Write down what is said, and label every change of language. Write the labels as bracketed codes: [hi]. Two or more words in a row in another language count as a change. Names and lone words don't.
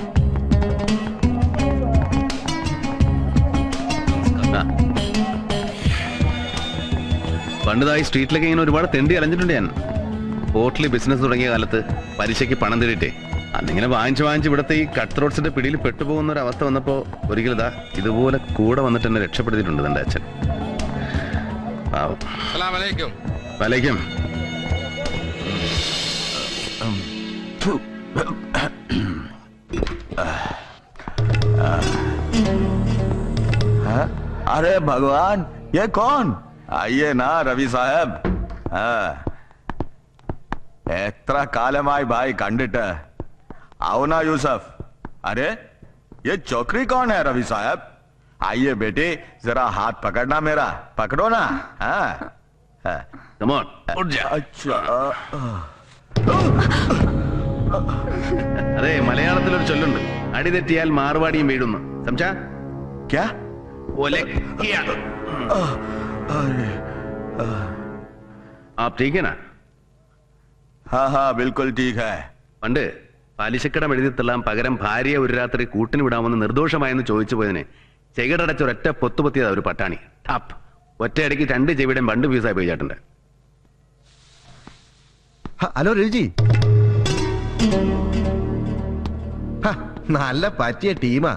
[ml] പണ്ടിതായി സ്ട്രീറ്റിലൊക്കെ ഇങ്ങനെ ഒരുപാട് തെണ്ടി അലഞ്ഞിട്ടുണ്ട് ഞാൻ. ഹോട്ടലിൽ ബിസിനസ് തുടങ്ങിയ കാലത്ത് പലിശയ്ക്ക് പണം തേടിയിട്ടേ അന്നിങ്ങനെ വാങ്ങിച്ച് ഇവിടുത്തെ ഈ [en] cut throats [ml] പിടിയിൽ പെട്ടുപോകുന്ന ഒരു അവസ്ഥ വന്നപ്പോ ഒരിക്കലും ഇതുപോലെ കൂടെ വന്നിട്ട് എന്നെ രക്ഷപ്പെടുത്തിയിട്ടുണ്ട് എന്റെ അച്ഛൻ. വലൈക്കും. [hi] अरे भगवान, ये कौन? आइए ना रवि साहब. [ml] എത്ര കാലമായി ഭായ് കണ്ടിട്ട്. [hi] आओ ना यूसुफ. अरे ये चौकरी कौन है रवि साहब? आइए बेटे, जरा हाथ पकड़ना मेरा. पकड़ो ना. [en] Come on, [hi] उठ जा. अच्छा. [ml] അതെ, മലയാളത്തിലൊരു ചൊല്ലുണ്ട്, അടി തെറ്റിയാൽ മാറുവാടിയും വീഴുന്നു. സംസാ? [hi] क्या? आप ठीक है ना? हाँ हाँ बिल्कुल ठीक है. [ml] പണ്ട് പലിശക്കടം എഴുതിത്തള്ളാൻ പകരം ഭാര്യയെ ഒരു രാത്രി കൂട്ടിന് വിടാമെന്ന് നിർദോഷമായെന്ന് ചോദിച്ചു പോയതിനെ ചെകിടടച്ചൊരൊറ്റ പൊത്തുപൊത്തിയതാ ഒരു പട്ടാണി. ടാപ്പ് ഒറ്റയടിക്ക് 2 ചെവിയുടെയും 2 പീസായി പോയി ചേട്ടൻ്റെ. ഹലോ രവിജി, നല്ല പറ്റിയ ടീമാ.